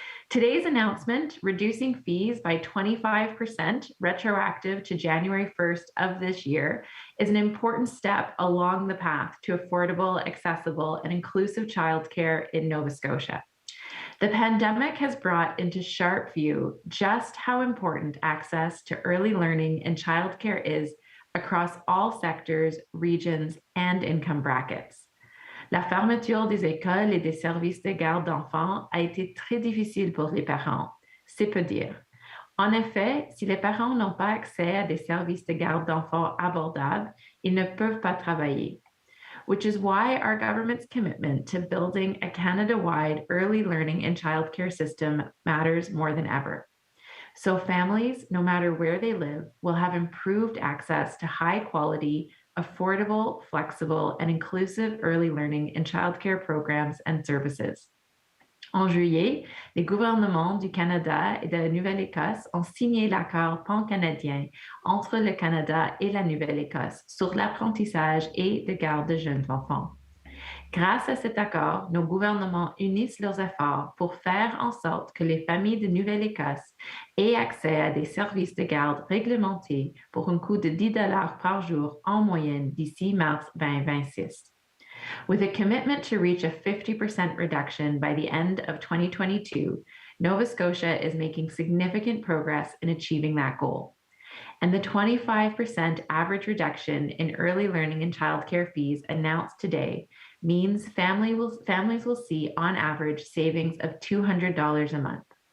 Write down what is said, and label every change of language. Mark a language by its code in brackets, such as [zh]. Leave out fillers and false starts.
[en] Today's announcement, reducing fees by 25% retroactive to January 1st of this year, is an important step along the path to affordable, accessible, and inclusive childcare in Nova Scotia. The pandemic has brought into sharp view just how important access to early learning and childcare is across all sectors, regions, and income brackets. [fr] La fermeture des écoles et des services de garde d'enfants a été très difficile pour les parents, c'est peu dire. En effet, si les parents n'ont pas accès à des services de garde d'enfants abordables, ils ne peuvent pas travailler, [en] which is why our government's commitment to building a Canada-wide early learning and childcare system matters more than ever. So families, no matter where they live, will have improved access to high quality, affordable, flexible, and inclusive early learning and childcare programs and services. [fr] En juillet, les gouvernements du Canada et de la Nouvelle-Écosse ont signé l'accord pan-canadien entre le Canada et la Nouvelle-Écosse sur l'apprentissage et de garde de jeunes enfants. Grâce à cet accord, nos gouvernements unissent leurs efforts pour faire en sorte que les familles de Nouvelle-Écosse aient accès à des services de garde réglementés pour un coût de 10 $ par jour en moyenne d'ici mars 2026. [en] With a commitment to reach a 50% reduction by the end of 2022, Nova Scotia is making significant progress in achieving that goal. And the 25% average reduction in early learning and childcare fees announced today means families will see on average savings of $200 a month.